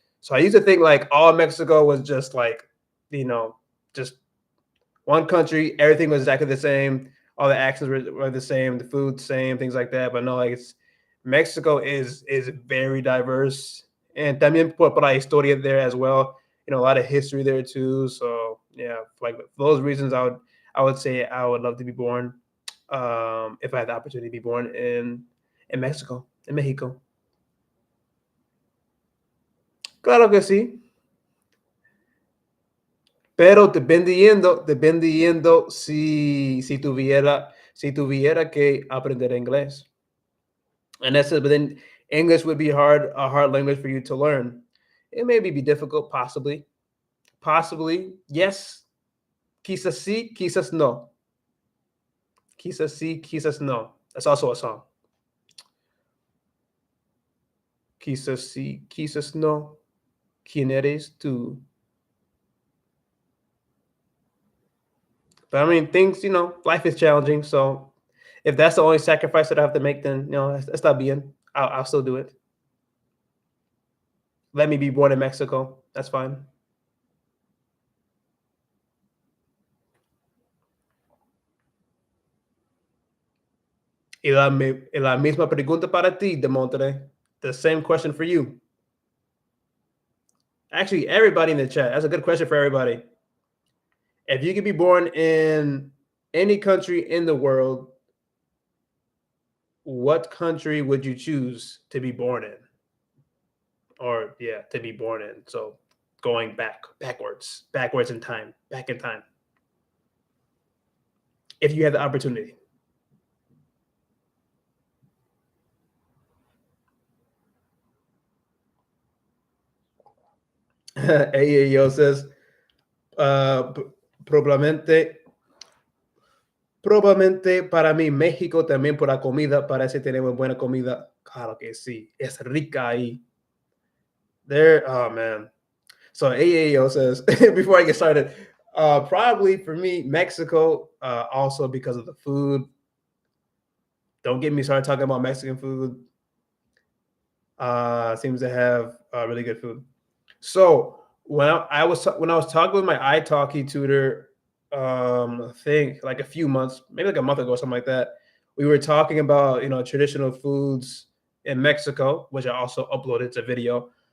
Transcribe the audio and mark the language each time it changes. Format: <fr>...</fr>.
<en>So I used to think like all Mexico was just like, just one country, everything was exactly the same, all the accents were the same, the food same, things like that. But no, like Mexico is very diverse, and</en> <es>también por la historia</es> <en>there as well. A lot of history there too. So yeah, like for those reasons, I would say I would love to be born, if I had the opportunity to be born in Mexico, in Mexico.</en> <es>Claro que sí, pero dependiendo si tuviera que aprender inglés.</es> <en>And that's it. But then English would be a hard language for you to learn. It may be difficult, possibly.</en> <es>Yes, quizás sí, quizás no. Quizás sí, quizás no.</es> <en>That's also a song.</en> <es>Quizás sí, quizás no. ¿Quién eres tú?</es> <en>But I mean, things, life is challenging. So if that's the only sacrifice that I have to make, then,</en> <es>está bien.</es> <en>I'll still do it. Let me be born in Mexico. That's fine.</en> <es>Y la misma pregunta para ti, Demontre.</es> <en>The same question for you. Actually, everybody in the chat. That's a good question for everybody. If you could be born in any country in the world, what country would you choose to be born in? Or yeah, to be born in. So going backwards in time, back in time. If you had the opportunity.</en> <es>AAO says, probablemente para mí México también por la comida, parece tenemos buena comida. Claro que sí, es rica ahí.</es> <en>Oh man. So AAO says, before I get started, probably for me, Mexico, also because of the food. Don't get me started talking about Mexican food. Seems to have really good food. So when I was talking with my ITALKI tutor, I think like a few months, maybe like a month ago, something like that, we were talking about traditional foods in Mexico, which I also uploaded to video.</en>